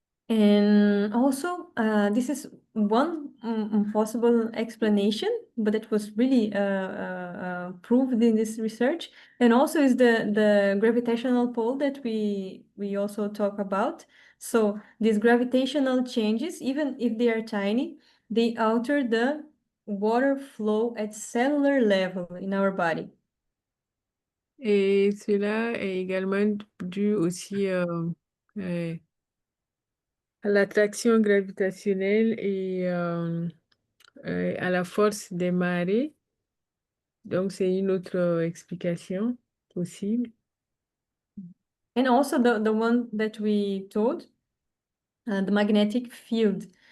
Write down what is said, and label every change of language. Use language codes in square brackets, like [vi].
[en] And also, this is one possible explanation, but it was really proved in this research. And also is the gravitational pull that we also talk about. So these gravitational changes, even if they are tiny, they alter the water flow at cellular level in our body. [fr] Et cela est également dû aussi à l'attraction gravitationnelle et à la force des marées. Donc, c'est une autre explication possible. [en] And also the one that we told, the magnetic field.